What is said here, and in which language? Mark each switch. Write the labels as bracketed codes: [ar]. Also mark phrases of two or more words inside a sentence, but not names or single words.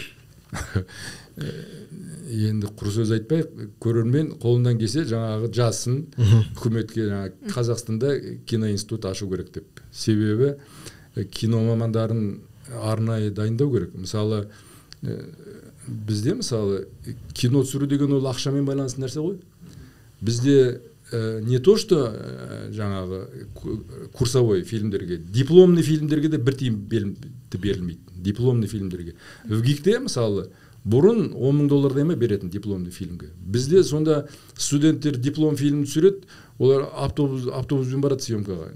[kk] Енді құр сөз айтпай, көрермен қолынан келсе жаңағы жазсын, үкіметке Қазақстанда киноинститут ашу керек деп. Себебі кино мамандарын арнайы дайындау керек. Мысалы бізде мысалы кино түсіру деген ол ақшамен байланысты нәрсе ғой. Бізде [ru] не то что [kk] жаңағы курсовой фильмдерге, дипломный фильмдерге де бір тиын берілмейді. Дипломный фильмдерге. ВГИКте мысалы бұрын $10,000 ма беретін дипломный фильмге. Бізде сонда студенттер диплом фильм түсіреді, олар автобуспен барады съемкаға.